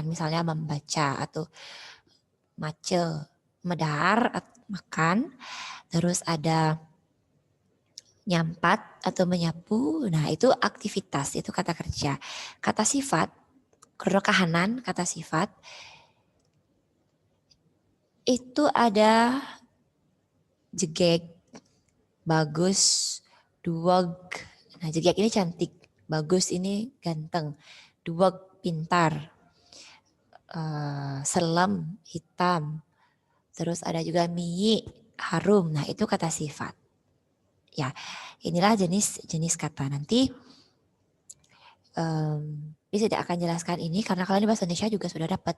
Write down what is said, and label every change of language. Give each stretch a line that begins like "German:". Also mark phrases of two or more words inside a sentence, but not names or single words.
Indonesian: Misalnya membaca atau mace, medar, makan. Terus ada nyampat atau menyapu. Nah, itu aktivitas, itu kata kerja. Kata sifat, kronokahanan, kata sifat. Itu ada
Balinese: jegek, bagus, duwag.
Indonesian: Nah, jegek ini cantik, bagus ini ganteng, duwag pintar, selam hitam, terus ada juga miyi harum. Nah, itu kata sifat. Ya, inilah jenis kata. Nanti bisa tidak akan jelaskan ini karena kalian di bahasa Indonesia juga sudah dapat.